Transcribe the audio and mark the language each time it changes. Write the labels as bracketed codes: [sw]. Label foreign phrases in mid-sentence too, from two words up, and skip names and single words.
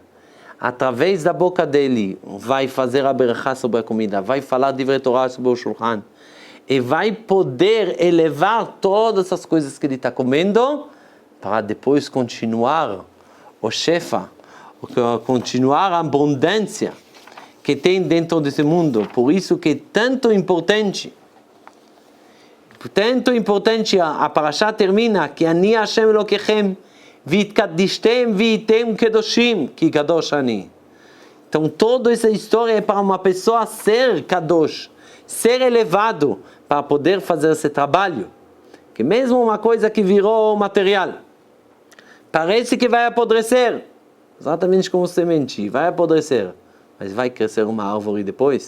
[pt] Através da boca dele vai fazer a berachá sobre a comida, vai falar de Torá sobre o shulchan, e vai poder elevar todas as coisas que ele está comendo, para depois continuar o shefa, continuar a abundância que tem dentro desse mundo. Por isso que é tanto importante, a parashá termina, que [he] אני השם אלוקיכם, והתקדשתם והייתם קדושים, כי קדוש אני. [pt] Então toda essa história é para uma pessoa ser kadosh, ser elevado, para poder fazer esse trabalho. Que mesmo uma coisa que virou material, parece que vai apodrecer, exatamente como semente, vai apodrecer, mas vai crescer uma árvore depois.